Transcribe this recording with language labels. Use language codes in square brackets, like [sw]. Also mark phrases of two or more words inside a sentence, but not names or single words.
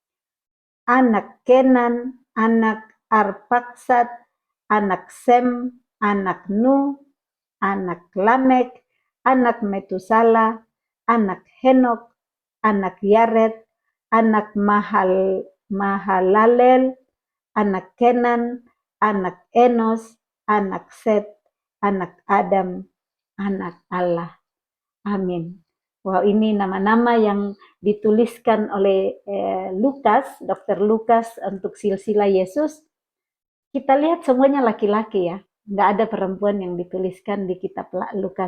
[id] anak Kenan, anak Arpaksad, anak Sem, anak Nuh, anak Lamek, anak Metusala, anak Henok, anak Yared, anak Mahalalel, anak Kenan, anak Enos, anak Set, anak Adam, anak Allah. Amin. Wow, ini nama-nama yang dituliskan oleh Lukas, Dr. Lukas untuk silsilah Yesus. Kita lihat semuanya laki-laki ya, nggak ada perempuan yang dituliskan di kitab Lukas.